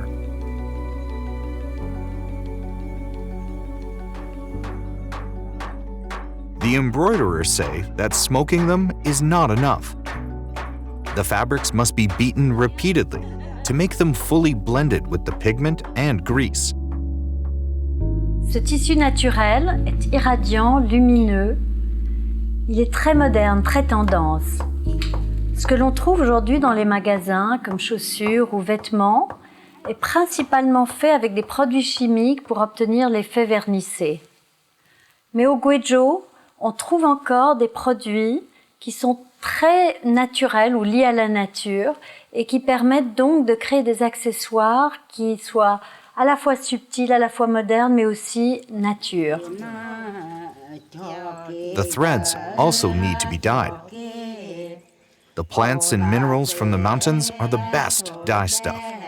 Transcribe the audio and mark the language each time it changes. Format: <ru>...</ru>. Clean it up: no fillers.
<en>The embroiderers say that smoking them is not enough. The fabrics must be beaten repeatedly to make them fully blended with the pigment and grease.</en> <fr>Ce tissu naturel est irradiant, lumineux. Il est très moderne, très tendance. Ce que l'on trouve aujourd'hui dans les magasins, comme chaussures ou vêtements, est principalement fait avec des produits chimiques pour obtenir l'effet vernissé. Mais au Guizhou, on trouve encore des produits qui sont très naturels ou liés à la nature et qui permettent donc de créer des accessoires qui soient à la fois subtils, à la fois modernes, mais aussi nature.</fr> <en>The threads also need to be dyed. The plants and minerals from the mountains are the best dye stuff.</en>